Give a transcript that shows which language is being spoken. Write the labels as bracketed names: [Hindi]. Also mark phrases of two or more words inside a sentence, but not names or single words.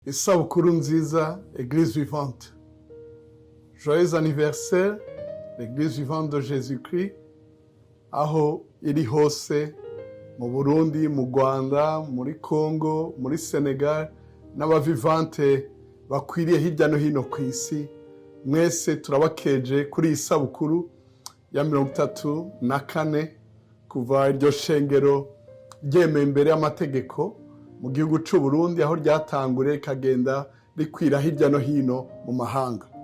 [Rundi] Isabukuru nziza, [French] Église vivante. Joyeux anniversaire, l'Église vivante de Jésus-Christ, [Rundi] aho iri hose mu Burundi, mu Rwanda, muri Congo, muri Senegal, n'abavivante bakwiriye hirya no hino ku isi. Mwese turabakeje kuri iyi sabukuru ya 34 kuva iryo shengero ryemeye imbere y'amategeko mu gihugu cy'u Burundi, aho ryatangure kagenda rikwira hirya no hino mu mahanga.